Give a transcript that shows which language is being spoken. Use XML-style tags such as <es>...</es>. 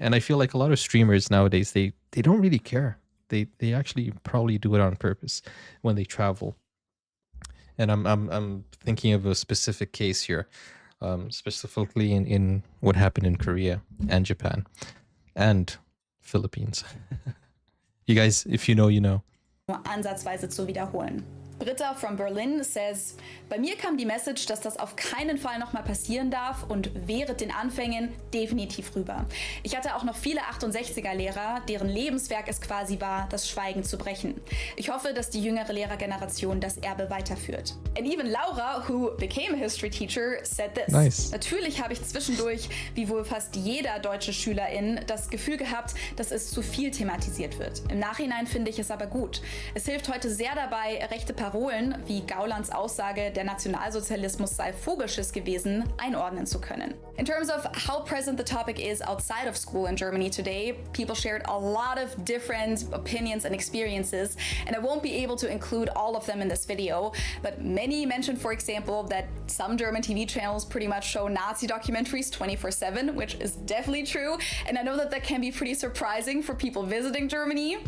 <en>And I feel like a lot of streamers nowadays, they don't really care. They actually probably do it on purpose when they travel. And I'm thinking of a specific case here, specifically in what happened in Korea and Japan and Philippines. You guys, if you know, you know.</en> <de>Nur ansatzweise zu wiederholen.</de> <en>Britta from Berlin says,</en> <de>bei mir kam die Message, dass das auf keinen Fall nochmal passieren darf und während den Anfängen definitiv rüber. Ich hatte auch noch viele 68er-Lehrer, deren Lebenswerk es quasi war, das Schweigen zu brechen. Ich hoffe, dass die jüngere Lehrergeneration das Erbe weiterführt.</de> <en>And even Laura, who became a history teacher, said this. Nice.</en> <de>Natürlich habe ich zwischendurch, wie wohl fast jeder deutsche Schülerin, das Gefühl gehabt, dass es zu viel thematisiert wird. Im Nachhinein finde ich es aber gut. Es hilft heute sehr dabei, rechte Parolen wie Gaulands Aussage, der Nationalsozialismus sei Vogelschiss gewesen, einordnen zu können.</de> <en>In terms of how present the topic is outside of school in Germany today, people shared a lot of different opinions and experiences, and I won't be able to include all of them in this video, but many mentioned, for example, that some German TV channels pretty much show Nazi documentaries 24/7, which is definitely true, and I know that that can be pretty surprising for people visiting Germany.</en>